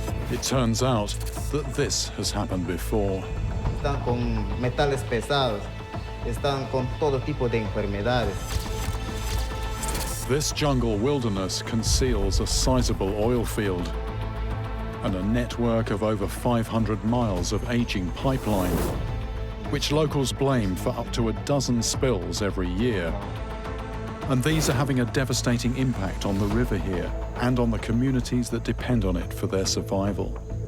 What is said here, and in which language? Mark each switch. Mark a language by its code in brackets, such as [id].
[en] It turns out that this has happened before. [es] Están con metales pesados, están con todo tipo de enfermedades. [en] This jungle wilderness conceals a sizable oil field and a network of over 500 miles of aging pipeline, which locals blame for up to a dozen spills every year. And these are having a devastating impact on the river here and on the communities that depend on it for their survival.